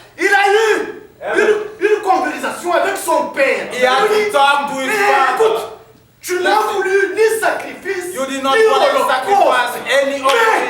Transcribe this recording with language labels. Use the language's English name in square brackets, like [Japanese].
[French] il a eu une conversation avec son père. [English] He had to talk to his father. [French] Tu n'as voulu ni sacrifice, [English] you did not want to sacrifice any offering.